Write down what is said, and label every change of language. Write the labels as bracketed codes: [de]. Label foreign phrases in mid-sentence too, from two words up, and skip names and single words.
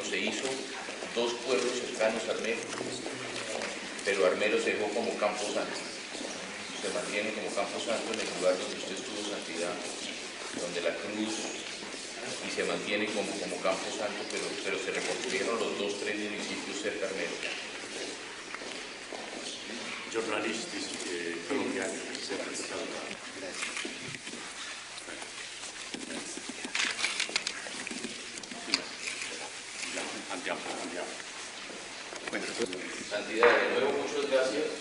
[es] se hizo 2 pueblos cercanos a Armero, pero Armero se dejó como Campo Santo, se mantiene como Campo Santo en el lugar donde usted estuvo, Santidad, donde la cruz, y se mantiene como Campo Santo, pero se reconstruyeron los 2, 3 municipios cerca de Armero. [it] Giornalisti colombiani, Andiamo. [es] Bueno, Santidad, de nuevo muchas gracias.